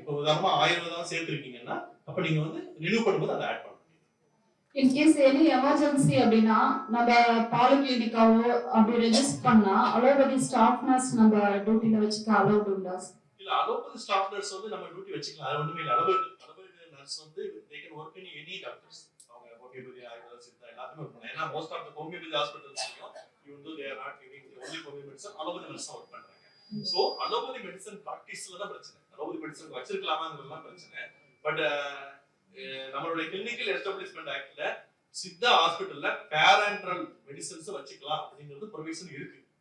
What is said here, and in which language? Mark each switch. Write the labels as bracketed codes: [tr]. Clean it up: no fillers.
[ta] இப்போ உதாரணமா 1000 தான் சேர்த்திருக்கீங்கன்னா அப்ப நீங்க வந்து ரினியூ பண்ணும்போது அதை ஆட் பண்ணணும். இன் கேஸ் எனி எமர்ஜென்சி அப்படின்னா நம்ம பாலிகிளினிக்காவோ அப்படி ரெஜிஸ்டர் பண்ணா அலோபதி ஸ்டாஃப் நர்ஸ் நம்ம டியூட்டில வச்சுக்க அலோட் உண்டா? இல்ல அலோபதி ஸ்டாஃப் நர்ஸ் வந்து நம்ம டியூட்டி வச்சுக்கலாம், அது ஒண்ணுமே இல்ல. [en] Allopathy nurse வந்து they can work in any doctors. [ta] அவங்க ஹோமியோபதி ஆயுர்வேத சித்தா எல்லாத்தையும் ஒர்க் பண்ணலாம். ஏன்னா most of the homeopathy ஹாஸ்பிடல்ஸ்லயும் [en] even though they are not giving the only homeopathy medicine, [ta] allopathy nurse work பண்றாங்க. சோ அலோபதி மெடிசன் பிராக்டிஸ்ல தான் பிரச்சனை, அலோபதி மெடிசன் வச்சிருக்கலாமாங்கிறதுலாம் பிரச்சனை. But நம்மளுடைய clinical எஸ்டாப்லிஷ்மென்ட் ஆக்ட்ல Siddha ஹாஸ்பிடல்ல பேரண்டரல் மெடிசன்ஸ் வச்சுக்கலாம் அப்படிங்கிறது ப்ரொவிஷன் இருக்கு.